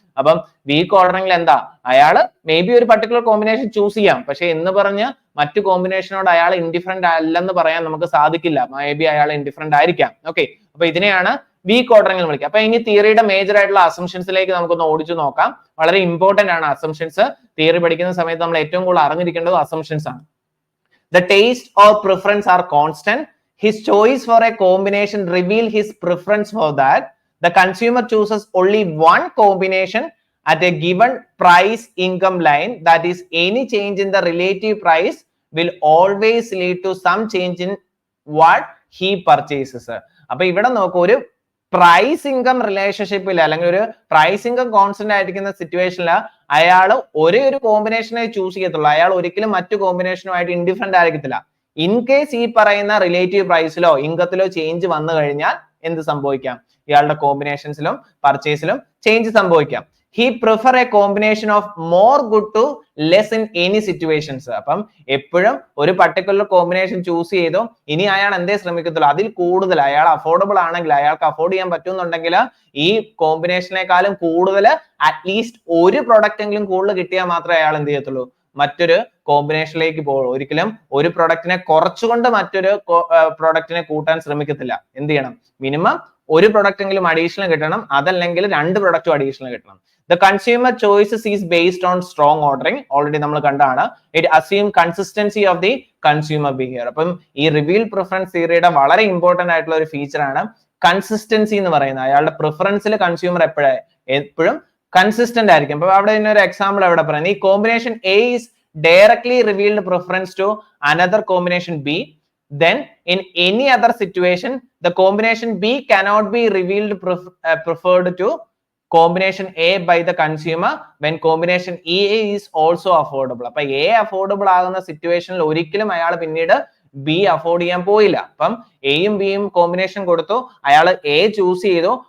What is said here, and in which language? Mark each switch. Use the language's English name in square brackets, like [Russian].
[Malayalam] അപ്പം വീക്ക് ഓർഡറിംഗിൽ എന്താ, അയാള് മേ ബി ഒരു പർട്ടിക്കുലർ കോമ്പിനേഷൻ ചൂസ് ചെയ്യാം, പക്ഷെ എന്ന് പറഞ്ഞ് മറ്റു കോമ്പിനേഷനോട് അയാൾ ഇൻഡിഫറന്റ് അല്ലെന്ന് പറയാൻ നമുക്ക് സാധിക്കില്ല. മേ ബി അയാൾ ഇൻഡിഫറന്റ് ആയിരിക്കാം. ഓക്കെ, അപ്പൊ ഇതിനെയാണ് വീക്ക് ഓർഡറിംഗ് എന്ന് വിളിക്കുക. അപ്പൊ ഇനി തിയറിയുടെ മേജർ ആയിട്ടുള്ള അസംഷൻസിലേക്ക് നമുക്കൊന്ന് ഓടിച്ചു നോക്കാം. വളരെ ഇമ്പോർട്ടന്റ് ആണ് അസംഷൻസ്. തിയറി പഠിക്കുന്ന സമയത്ത് നമ്മൾ ഏറ്റവും കൂടുതൽ അറിഞ്ഞിരിക്കേണ്ടത് അസംഷൻസ് ആണ്. [English] The taste or preference are constant. His choice for a combination reveal his preference for that. The consumer chooses only one combination at a given price income line. That is, any change in the relative price will always lead to some change in what he purchases. [Malayalam] അപ്പൊ ഇവിടെ നോക്കൂ, ഒരു price income റിലേഷൻഷിപ്പിൽ അല്ലെങ്കിൽ ഒരു price income constant ആയിരിക്കുന്ന സിറ്റുവേഷനിൽ അയാൾ ഒരേ ഒരു കോമ്പിനേഷനെ ചൂസ് ചെയ്യത്തുള്ളൂ. അയാൾ ഒരിക്കലും മറ്റു കോമ്പിനേഷനുമായിട്ട് ഇൻഡിഫറന്റ് ആയിരിക്കത്തില്ല. ഇൻ കേസ് ഈ പറയുന്ന റിലേറ്റീവ് പ്രൈസിലോ ഇൻകത്തിലോ ചേഞ്ച് വന്നു കഴിഞ്ഞാൽ എന്ത് സംഭവിക്കാം? ഇയാളുടെ കോമ്പിനേഷൻസിലും പർച്ചേസിലും ചേഞ്ച് സംഭവിക്കാം. [English] He prefer a combination of more good to less in any situations. [Malayalam] അപ്പം എപ്പോഴും ഒരു പർട്ടിക്കുലർ കോമ്പിനേഷൻ ചൂസ് ചെയ്തു ഇനി അയാൾ എന്തേ ശ്രമിക്കത്തുള്ളൂ, അതിൽ കൂടുതൽ അയാൾ അഫോർഡബിൾ ആണെങ്കിൽ, അയാൾക്ക് അഫോർഡ് ചെയ്യാൻ പറ്റുന്നുണ്ടെങ്കിൽ ഈ കോമ്പിനേഷനേക്കാളും കൂടുതൽ അറ്റ്ലീസ്റ്റ് ഒരു പ്രൊഡക്റ്റ് എങ്കിലും കൂടുതൽ കിട്ടിയാൽ മാത്രമേ അയാൾ എന്ത് ചെയ്യത്തുള്ളൂ, മറ്റൊരു കോമ്പിനേഷനിലേക്ക് പോകുള്ളൂ. ഒരിക്കലും ഒരു പ്രൊഡക്റ്റിനെ കുറച്ചുകൊണ്ട് മറ്റൊരു പ്രൊഡക്റ്റിനെ കൂട്ടാൻ ശ്രമിക്കത്തില്ല. എന്ത് ചെയ്യണം? മിനിമം ഒരു പ്രൊഡക്റ്റ് എങ്കിലും അഡീഷണൽ കിട്ടണം, അതല്ലെങ്കിൽ രണ്ട് പ്രൊഡക്റ്റും അഡീഷണൽ കിട്ടണം. [English] The consumer choices is based on strong ordering. [Malayalam] Already നമ്മൾ കണ്ടാണ്. [English] It assume consistency of the consumer behavior. [Malayalam] അപ്പം ഈ റിവീൽ പ്രിഫറൻസ് തിയറിയുടെ വളരെ ഇമ്പോർട്ടന്റ് ആയിട്ടുള്ള ഒരു ഫീച്ചർ ആണ് കൺസിസ്റ്റൻസി എന്ന് പറയുന്നത്. അയാളുടെ പ്രിഫറൻസിൽ കൺസ്യൂമർ എപ്പോഴും കൺസിസ്റ്റന്റ് ആയിരിക്കും. അപ്പൊ അവിടെ ഒരു എക്സാമ്പിൾ എവിടെ പറയുന്നത്, ഈ combination A [English] is directly revealed preference to another combination B, then in any other situation the combination B cannot be revealed preferred to combination A by the consumer when combination E is also affordable. [Malayalam] അപ്പൊ A affordable ആകുന്ന സിറ്റുവേഷനിൽ ഒരിക്കലും അയാൾ പിന്നീട് B afford ചെയ്യാൻ പോയില്ല. അപ്പം എയും ബിയും കോമ്പിനേഷൻ കൊടുത്തു, അയാൾ എ ചൂസ് ചെയ്തു.